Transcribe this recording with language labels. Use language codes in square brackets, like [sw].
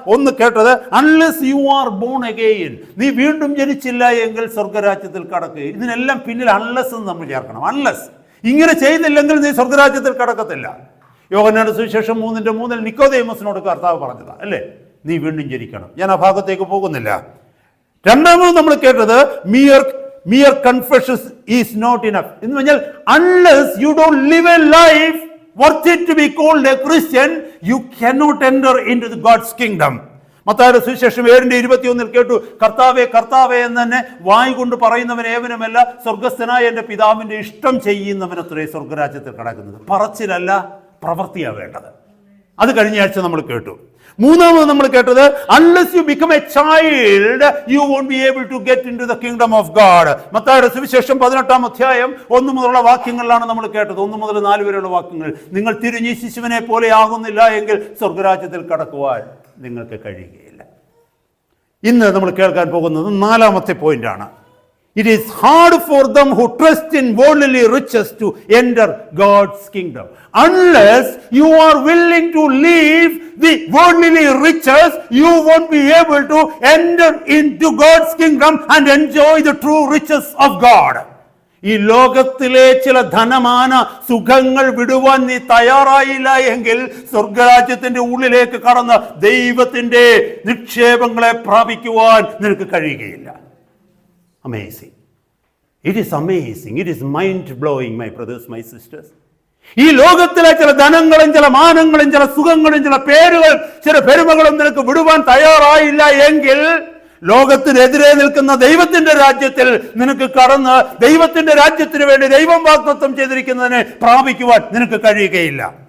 [ml] ഒന്ന് കേട്ടത്, [en] unless you are born again, [ml] നീ വീണ്ടും ജനിച്ചില്ല എങ്കിൽ സ്വർഗരാജ്യത്തിൽ കടക്കുക. ഇതിനെല്ലാം പിന്നിൽ അൺലെസ് എന്ന് നമ്മൾ ചേർക്കണം. അൺലെസ്, ഇങ്ങനെ ചെയ്തില്ലെങ്കിൽ നീ സ്വർഗരാജ്യത്തിൽ കടക്കത്തില്ല. യോഹന്നാന്റെ സുവിശേഷം 3:3 നിക്കോദേമോസിനോട് കർത്താവ് പറഞ്ഞതാ, അല്ലേ? നീ വീണ്ടും ജനിക്കണം. ഞാൻ ആ ഭാഗത്തേക്ക് പോകുന്നില്ല. രണ്ടാമത് നമ്മൾ കേട്ടത്, [en] mere confession is not enough [ml] എന്ന് പറഞ്ഞാൽ, [en] unless you don't live a life worth it to be called a Christian, you cannot enter into the God's kingdom. [ml] മത്തായിയുടെ സുവിശേഷം 7:21 കേട്ടു, കർത്താവേ കർത്താവേ എന്ന് തന്നെ വായ് കൊണ്ട് പറയുന്നവൻ ഏവനുമല്ല, സ്വർഗസ്ഥനായ എൻ്റെ പിതാവിൻ്റെ ഇഷ്ടം ചെയ്യുന്നവനത്രേ സ്വർഗരാജ്യത്തിൽ കടക്കുന്നത്. പറച്ചിലല്ല, പ്രവൃത്തിയാണ് വേണ്ടത്. അത് കഴിഞ്ഞ ആഴ്ച നമ്മൾ കേട്ടു. മൂന്നാമത് നമ്മൾ കേട്ടത്, [en] unless you become a child, you won't be able to get into the kingdom of God. [ml] മത്തായിയുടെ സുവിശേഷം 18-ാം അധ്യായം 1 മുതലുള്ള വാക്യങ്ങളിലാണ് നമ്മൾ കേട്ടത്. 1 മുതൽ 4 വരെയുള്ള വാക്യങ്ങൾ. നിങ്ങൾ തിരിഞ്ഞ് ശിശുവിനെ പോലെ ആകുന്നില്ല എങ്കിൽ സ്വർഗരാജ്യത്തിൽ കടക്കുവാൻ നിങ്ങൾക്ക് കഴിയുകയില്ല. ഇന്ന് നമ്മൾ കേൾക്കാൻ പോകുന്നത് 4-ാമത്തെ പോയിന്റാണ്. [en] It is hard for them who trust in worldly riches to enter God's kingdom. Unless you are willing to leave the worldly riches, you won't be able to enter into God's kingdom and enjoy the true riches of God. [ml] ഈ ലോകത്തിലെ ചില ധനമാന സുഖങ്ങൾ വിടുവാൻ നീ തയ്യാറായില്ല എങ്കിൽ സ്വർഗരാജ്യത്തിന്റെ ഉള്ളിലേക്ക് കടന്ന് ദൈവത്തിന്റെ നിക്ഷേപങ്ങളെ പ്രാപിക്കുവാൻ നിനക്ക് കഴിയുകയില്ല. [en] Amazing. It is amazing. It is mind-blowing, my brothers, my sisters. [ml] ഈ ലോകത്തിലെ ചില ധനങ്ങളും ചില മാനങ്ങളും ചില സുഖങ്ങളും ചില പേരുകളും ചില പെരുമകളും നിനക്ക് വിടുവാൻ തയ്യാറായില്ല എങ്കിൽ ലോകത്തിനെതിരെ നിൽക്കുന്ന ദൈവത്തിന്റെ രാജ്യത്തിൽ നിനക്ക് കടന്ന് ദൈവത്തിന്റെ രാജ്യത്തിന് വേണ്ടി ദൈവം വാഗ്ദത്തം ചെയ്തിരിക്കുന്നതിനെ പ്രാപിക്കുവാൻ നിനക്ക് കഴിയുകയില്ല.